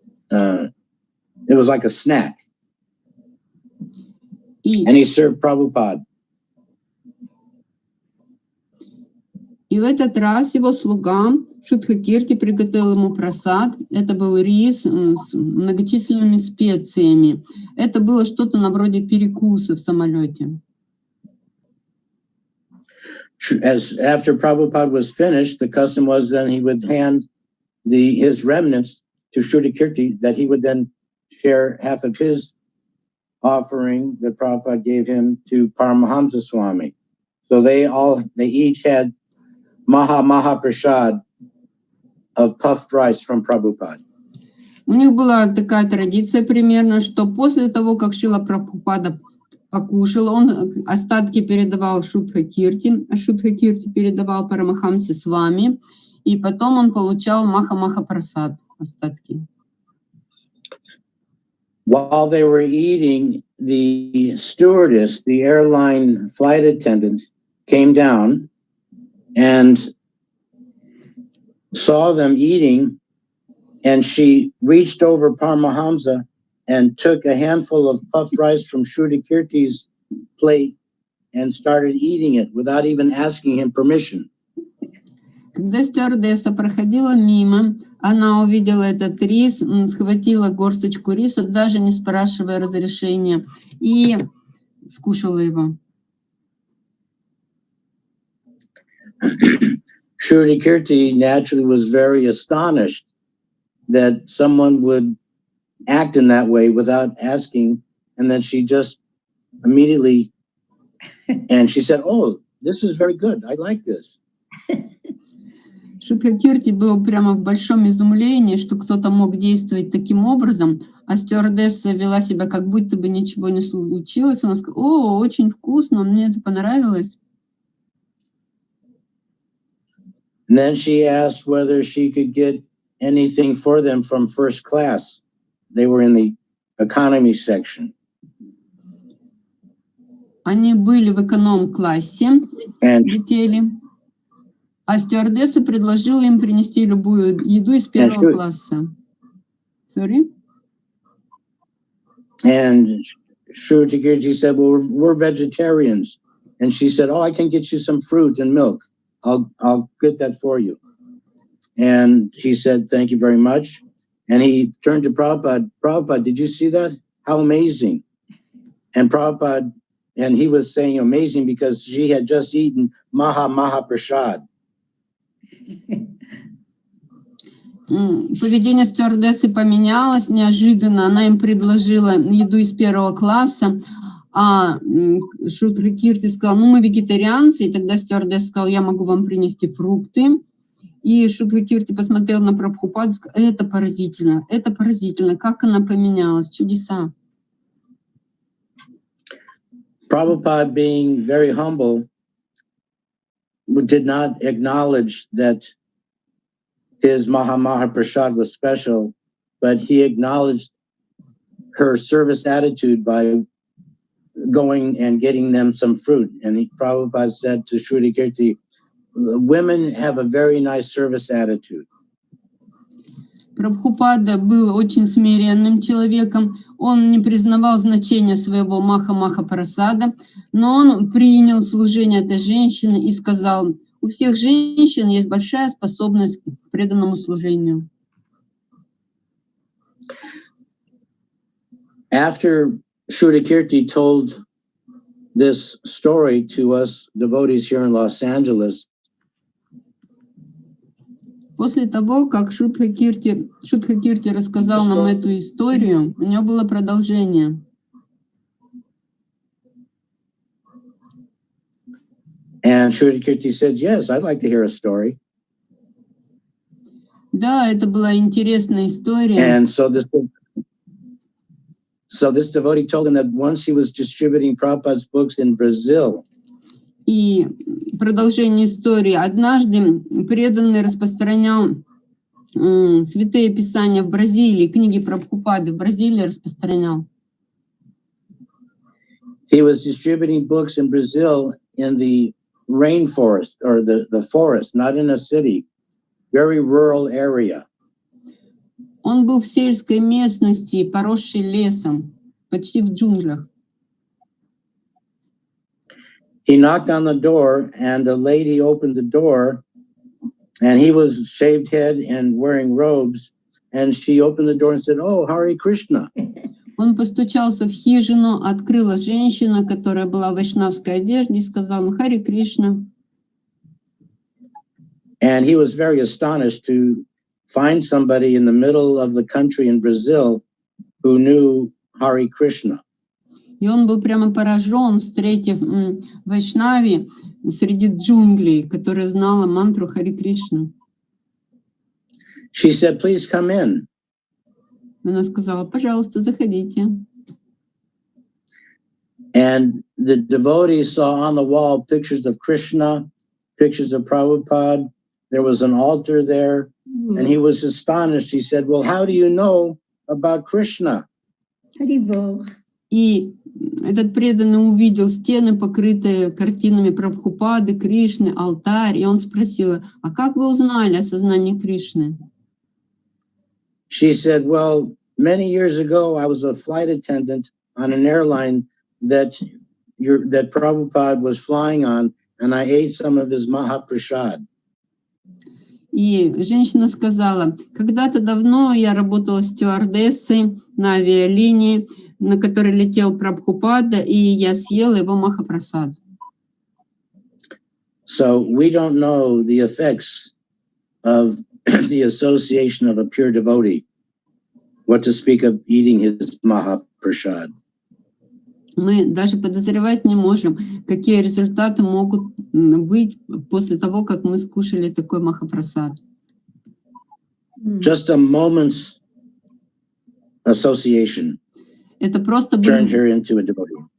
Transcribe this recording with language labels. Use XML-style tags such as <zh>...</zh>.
<en>It was like a snack, and he served Prabhupada.</en> <ru>И в этот раз его слуга Шудхакирти приготовил ему прасад. Это был рис с многочисленными специями. Это было что-то на вроде перекуса в самолете.</ru> <en>After Prabhupada was finished, the custom was then he would hand his remnants to Shrudakirti, that he would then share half of his offering that Prabhupada gave him to Paramahamsa Swami. So they each had Maha Prasad of puffed rice from Prabhupada.</en> <ru>У них была такая традиция примерно, что после того, как Шрила Прабхупада покушал, он остатки передавал Шудхакирти, а Шудхакирти передавал Парамахамсе с вами, и потом он получал Маха Прасад, остатки.</ru> <en>While they were eating, the stewardess, the airline flight attendant, came down and saw them eating, and she reached over Paramahamsa and took a handful of puffed rice from Shrudakirti's plate and started eating it without even asking him permission.</en> <ru>Когда стюардесса проходила мимо, она увидела этот рис, схватила горсточку риса, даже не спрашивая разрешения, и скушала его.</ru> <en>Shrudakirti naturally was very astonished that someone would act in that way without asking, and then she just immediately, and she said, "Oh, this is very good. I like this."</en> <ru>Шудхакирти был прямо в большом изумлении, что кто-то мог действовать таким образом, а стюардесса вела себя, как будто бы ничего не случилось. Она сказала: «О, очень вкусно, мне это понравилось».</ru> <en>And then she asked whether she could get anything for them from first class. They were in the economy section.</en> <ru>Они были в эконом-классе, летели, а стюардесса предложила им принести любую еду из первого класса.</ru> <en>Sorry? And Shrudakirti said, "Well, we're vegetarians." And she said, "Oh, I can get you some fruit and milk. I'll get that for you." And he said, "Thank you very much." And he turned to Prabhupada. "Prabhupada, did you see that? How amazing." And Prabhupada and he was saying amazing because she had just eaten Maha Prasad.</en> <ru>Поведение стюардессы поменялось неожиданно. Она им предложила еду из первого класса, а Шрила Кирти сказал, ну мы вегетарианцы, и тогда стюардесса сказала, я могу вам принести фрукты. И Шрила Кирти посмотрел на Прабхупаду и сказал, это поразительно, как она поменялась, чудеса.</ru> <en>Prabhupada, being very humble, did not acknowledge that his Maha Prasad was special, but he acknowledged her service attitude by going and getting them some fruit. And Prabhupada said to Shruti Kirti, women have a very nice service attitude.</en> <ru>Прабхупада был очень смиренным человеком. Он не признавал значения своего Маха Прасада, но он принял служение этой женщины и сказал, у всех женщин есть большая способность к преданному служению.</ru> <en>After Shruti Kirti told this story to us devotees here in Los-Angeles,</en> <ru>после того, как Шрила Кирти рассказал нам эту историю, у него было продолжение.</ru> <en>And Shruti Kirti said, yes, I'd like to hear a story.</en> <ru>Да, это была интересная история.</ru> <en>And so this devotee told him that once he was distributing Prabhupada's books in Brazil.</en> <ru>И продолжение истории. Однажды преданный распространял святые писания в Бразилии, книги Прабхупады в Бразилии распространял.</ru> <en>He was distributing books in Brazil in the rainforest or the forest, not in a city, very rural area.</en> <ru>Он был в сельской местности, поросшей лесом, почти в джунглях.</ru> <en>He knocked on the door, and a lady opened the door, and he was shaved head and wearing robes, and she opened the door and said, "Oh, Hare Krishna."</en> <ru>Он постучался в хижину, открыла женщина, которая была в вайшнавской одежде, и сказала «Харе Кришна».</ru> <en>And he was very astonished to find somebody in the middle of the country in Brazil who knew Hare Krishna.</en> <ru>И он был прямо поражен, встретив вайшнави среди джунглей, которая знала мантру Харе Кришна.</ru> <en>She said, "Please come in."</en> <ru>Она сказала, пожалуйста, заходите.</ru> <en>And the devotee saw on the wall pictures of Krishna, pictures of Prabhupada. There was an altar there, and he was astonished. He said, "Well, how do you know about Krishna?"</en> <ru>И этот преданный увидел стены, покрытые картинами Прабхупады, Кришны, алтарь, и он спросил, а как вы узнали о сознании Кришны?</ru> <en>She said, "Well, many years ago, I was a flight attendant on an airline that Prabhupada was flying on, and I ate some of his Mahaprasad."</en> <ru>И женщина сказала, когда-то давно я работала стюардессой на авиалинии, на которой летел Прабхупада, и я съела его Махапрасад.</ru> <en>So we don't know the effects of the association of a pure devotee, what to speak of eating his Mahaprasad.</en> <ru>Мы даже подозревать не можем, какие результаты могут быть после того, как мы скушали такой Махапрасад.</ru> <en>Just a moment's association</en> <ru>Это просто</ru> <en>turned</en> <ru>были</ru> <en>her into a devotee.</en>